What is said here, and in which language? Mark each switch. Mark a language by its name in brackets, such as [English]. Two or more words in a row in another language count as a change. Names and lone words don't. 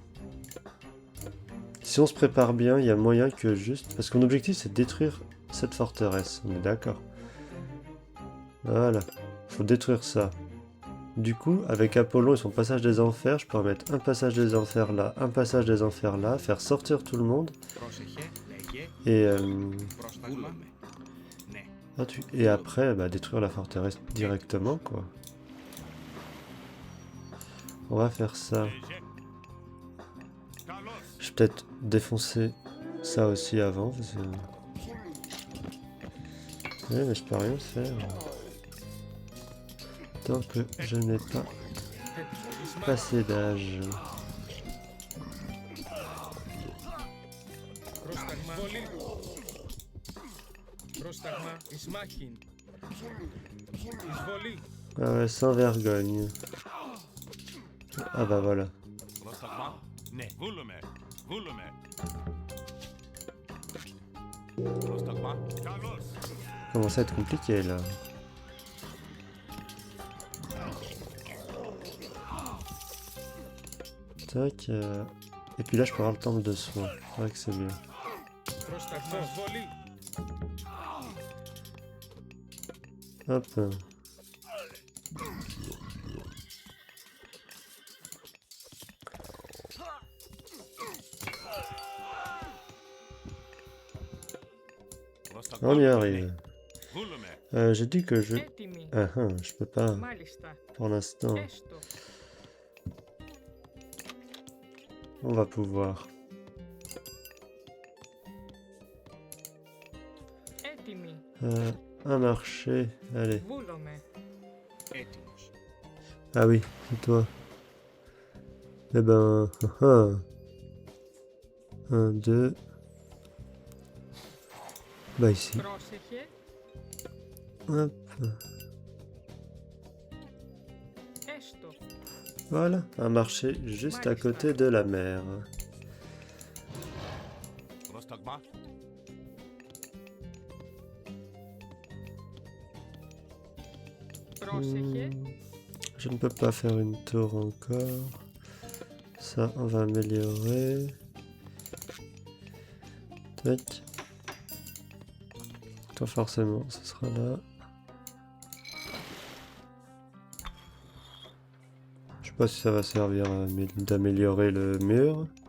[French] Si on se prépare bien, il y a moyen que juste... Parce que mon objectif c'est de détruire cette forteresse, on est d'accord. Voilà, faut détruire ça. Du coup, avec Apollon et son passage des enfers, je pourrais mettre un passage des enfers là, un passage des enfers là, faire sortir tout le monde. [Greek] Πρόσεχε. Λέγε. [French] Et, [Greek] Πρόσταγμα. Ναι. [French] et après, bah, détruire la forteresse directement, quoi. On va faire ça. [Greek] Λέγε. Καλώς. [French] Je vais peut-être défoncer ça aussi avant, parce que... Ouais, mais je peux rien faire. Tant que je n'ai pas passé d'âge. [Greek] Πρόσταγμα. Βολή. Πρόσταγμα. Ισμάχιν. Εισβολή. [French] Ah ouais, sans vergogne. Ah bah voilà. [Greek] Πρόσταγμα. Ναι. Βούλομαι. Βούλομαι. Πρόσταγμα. Καλώς. [French] Commence à être compliqué là. Tac. Et puis là, je peux avoir le temple de soin. C'est vrai que c'est bien. [Greek] Πρόσταγμα. Εισβολή. [French] Hop. [Greek] Πρόσταγμα. [French] On y [Greek] Ναι. [French] arrive. [Greek] Βούλομαι. [French] J'ai dit que je... [Greek] Έτοιμη. [French] je peux pas [Greek] Μάλιστα. [French] pour l'instant. [Greek] Έστω. [French] On va pouvoir. Έτοιμη. Un marché. Allez. [Greek] Βούλομαι. Έτοιμος. [French] Ah oui, c'est toi. Eh ben... 1, 2... Bah ici. [Greek] Πρόσεχε. [French] Hop. [Greek] Έστω. [French] Voilà, un marché juste à côté de la mer. [Greek] Πρόσταγμα. Πρόσεχε. [French] Je ne peux pas faire une tour encore. Ça, on va améliorer. Tac. Toi, forcément, ce sera là. Je sais pas si ça va servir d'améliorer le mur.